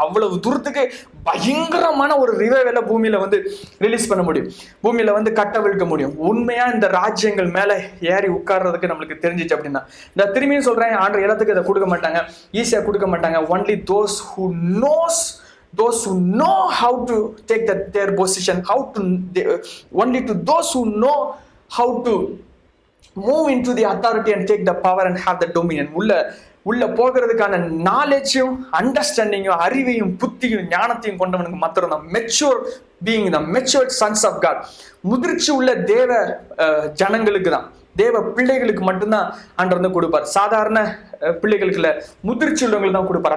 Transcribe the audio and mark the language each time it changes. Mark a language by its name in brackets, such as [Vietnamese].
[Tamil] அவ்வளவு தூரத்துக்கு பயங்கரமான ஒரு ரிவைவல பூமியில வந்து ரிலீஸ் பண்ண முடியும், பூமியில வந்து கட்டவிழ்க்க முடியும். உண்மையா இந்த ராஜ்யங்கள் மேல ஏறி உட்கார்றதுக்கு நம்மளுக்கு தெரிஞ்சிச்சு அப்படின்னா, இந்த திரும்பியும் சொல்றேன், ஆண்டவர் எல்லாத்துக்கும் இதை கொடுக்க மாட்டாங்க, ஈஸியா கொடுக்க மாட்டாங்க. [English] Only those who knows those who know how to take their position, only to those who know how to move into the authority and take the power and have the dominion. [Tamil] உள்ள போகிறதுக்கான நாலேஜும் அண்டர்ஸ்டாண்டிங்கும் அறிவையும் புத்தியும் ஞானத்தையும் கொண்டவனுக்கு மாத்திரம் தான் [English] Mature being, the matured sons of God. [Tamil] முதிர்ச்சி உள்ள தேவ ஜனங்களுக்கு தான், தேவ பிள்ளைகளுக்கு மட்டும்தான் ஆண்டவர் வந்து கொடுப்பார். சாதாரண பிள்ளைகளுக்கு இல்ல, முதிர்ச்சி உள்ளவங்களுக்கு தான் கொடுப்பார்.